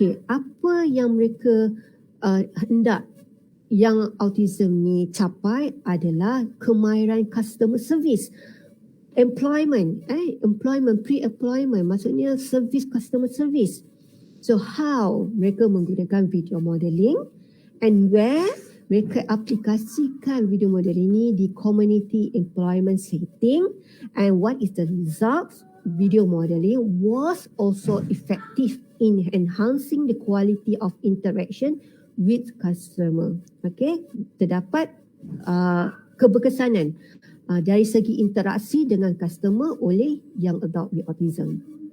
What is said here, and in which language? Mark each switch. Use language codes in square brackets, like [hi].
[ms] Apa yang mereka hendak yang autism ni capai adalah kemahiran customer service. [en] Employment, pre-employment, [ms] maksudnya [en] service, customer service. So how [ms] mereka menggunakan [en] video modeling and where [ms] mereka aplikasikan [en] video modeling [ms] ini di [en] community employment setting, and what is the results? Video modeling was also effective in enhancing the quality of interaction with customer. [ms] Terdapat keberkesanan dari segi interaksi dengan customer oleh [en] young adult with autism.